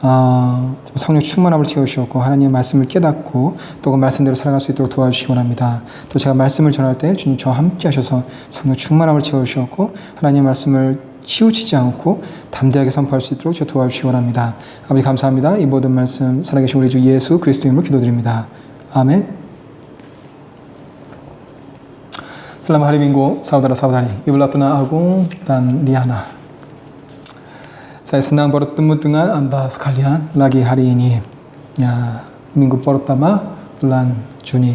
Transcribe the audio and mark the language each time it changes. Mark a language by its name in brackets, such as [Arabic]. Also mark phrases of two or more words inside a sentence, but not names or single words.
[Korean] 성령 충만함을 채우시고 하나님의 말씀을 깨닫고 또 그 말씀대로 살아갈 수 있도록 도와주시기 원합니다. 또 제가 말씀을 전할 때 주님 저와 함께 하셔서 성령 충만함을 채우시고 하나님의 말씀을 치우치지 않고 담대하게 선포할 수 있도록 저 도와주시기 원합니다. 아버지 감사합니다. 이 모든 말씀 살아계신 우리 주 예수 그리스도 이름으로 기도드립니다. 아멘. [Indonesian] Selamat hari Minggu, saudara-saudari. Ibu Latuna Agung dan Liana. Saya senang bertemu dengan Anda sekalian lagi hari ini. Ya, minggu pertama bulan Juni.